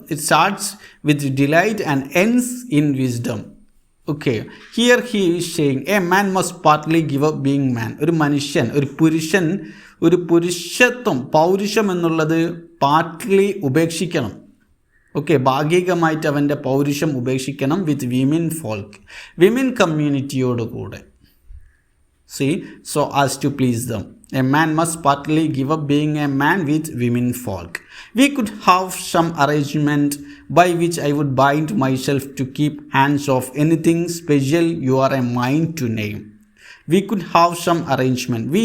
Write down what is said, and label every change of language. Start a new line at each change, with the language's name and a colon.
English: It starts with delight and ends in wisdom. Okay, here he is saying a man must partly give up being man.
Malayalam: ഒരു മനുഷ്യൻ, ഒരു പുരുഷൻ, ഒരു പുരുഷത്വം, പൗരുഷം എന്നുള്ളത് പാർട്ട്ലി ഉപേക്ഷിക്കണം. ഓക്കെ, ഭാഗികമായിട്ട് അവൻ്റെ പൗരുഷം ഉപേക്ഷിക്കണം
English: with women folk,
Malayalam: women കമ്മ്യൂണിറ്റിയോടുകൂടെ.
English: See, so as to please them. A man must partly give up being a man with women folk. We could have some arrangement by which I would bind myself to keep hands off anything special you are a mind to name. We could have some arrangement.